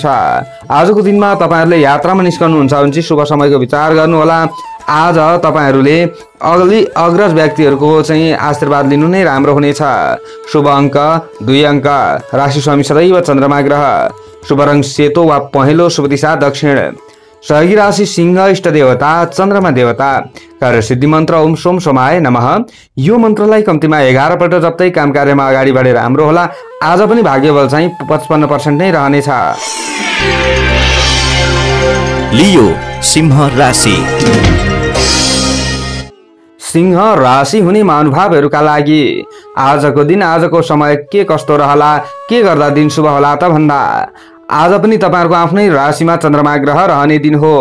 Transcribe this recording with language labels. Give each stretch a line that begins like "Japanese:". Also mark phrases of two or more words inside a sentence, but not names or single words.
Nepali: आजको दिनमा तपाईहरुले यात्रामा निस्कनुहुन्छ भने चाहिँ शुभ समयको विचार गर्नुहोला। आज तपाईहरुले अग्रज व्यक्तिहरुको चाहिँ आशीर्वाद लिनु नै राम्रो हुनेछ। शुभ अङ्क 2 अङ्क। राशि स्वामी सदैव चन्द्रमा ग्रह। शुभ रङ सेतो वा पहेँलो। शुभ दिशा दक्षिण। सहयोगी राशि सिंह। इष्ट देवता चन्द्रमा देवता। कार्य सिद्धि मन्त्र
Sanskrit: ओम सोम सोमाय नमः।
Nepali: यो मन्त्रलाई कम्तीमा 11 पल्ट जप्दै काम कार्यमा अगाडि बढेर राम्रो होला। आज पनि भाग्यबल चाहिँ 55% नै रहनेछ। लियो सिंह राशि। सिंह राशि हुने महानुभावहरूका लागि आजको दिन, आजको समय के कस्तो रहला, के गर्दा दिन शुभ होला त भन्दा आज पनि तपाईहरुको आफ्नै राशिमा चन्द्रमा ग्रह रहने दिन हो।